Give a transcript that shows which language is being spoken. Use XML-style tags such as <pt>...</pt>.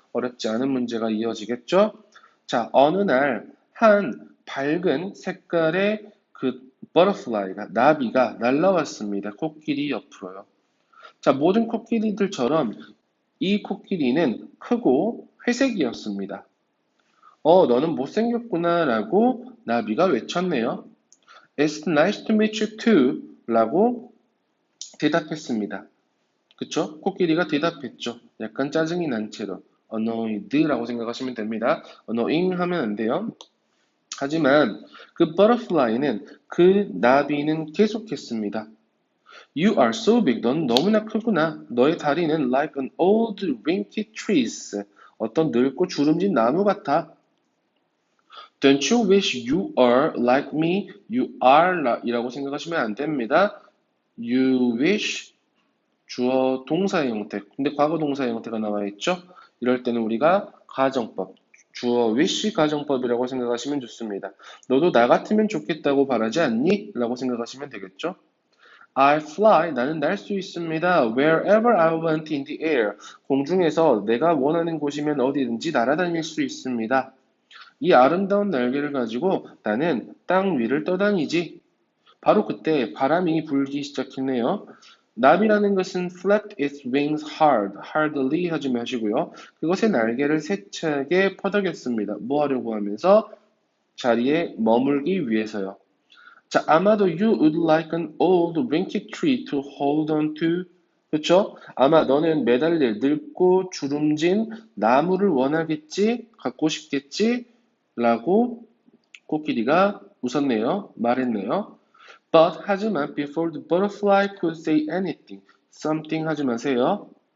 <ko>어렵지 않은 문제가 이어지겠죠? 자, 어느 날 한 밝은 색깔의 그 버터플라이가, 나비가 날라왔습니다. 코끼리 옆으로요. 자, 모든 코끼리들처럼 이 코끼리는 크고 회색이었습니다. 너는 못생겼구나 라고 나비가 외쳤네요.</ko> <en>It's nice to meet you too</en> <ko>라고 대답했습니다. 그쵸? 코끼리가 대답했죠. 약간 짜증이 난 채로. annoyed라고 생각하시면 됩니다. annoying 하면 안 돼요. 하지만 그 butterfly는, 그 나비는 계속했습니다.</ko> <en>You are so big.</en> <ko>넌 너무나 크구나. 너의 다리는</ko> <en>like an old wrinkled trees.</en> <ko>어떤 늙고 주름진 나무 같아.</ko> <en>Don't you wish you are like me? You are</en> <ko>이라고 생각하시면 안 됩니다.</ko> <en>You wish</en> <ko>주어 동사의 형태. 근데 과거 동사의 형태가 나와 있죠? 이럴 때는 우리가 가정법, 주어 wish 가정법이라고 생각하시면 좋습니다. 너도 나 같으면 좋겠다고 바라지 않니? 라고 생각하시면 되겠죠?</ko> <en>I fly,</en> <ko>나는 날 수 있습니다.</ko> <en>Wherever I want in the air.</en> <ko>공중에서 내가 원하는 곳이면 어디든지 날아다닐 수 있습니다. 이 아름다운 날개를 가지고 나는 땅 위를 떠다니지. 바로 그때 바람이 불기 시작했네요. 나비라는 것은</ko> <en>flapped its wings hardly</en> <ko>하지 마시고요. 그것의 날개를 세차게 퍼덕였습니다. 뭐 하려고 하면서? 자리에 머물기 위해서요. 자, 아마도</ko> <en>you would like an old wrinkled tree to hold on to.</en> <ko>그쵸? 아마 너는 매달릴 늙고 주름진 나무를 원하겠지? 갖고 싶겠지? 라고 코끼리가 웃었네요. 말했네요.</ko> <en>But 하지만 before the butterfly could say anything, something</en> <ko>하지 마세요.</ko>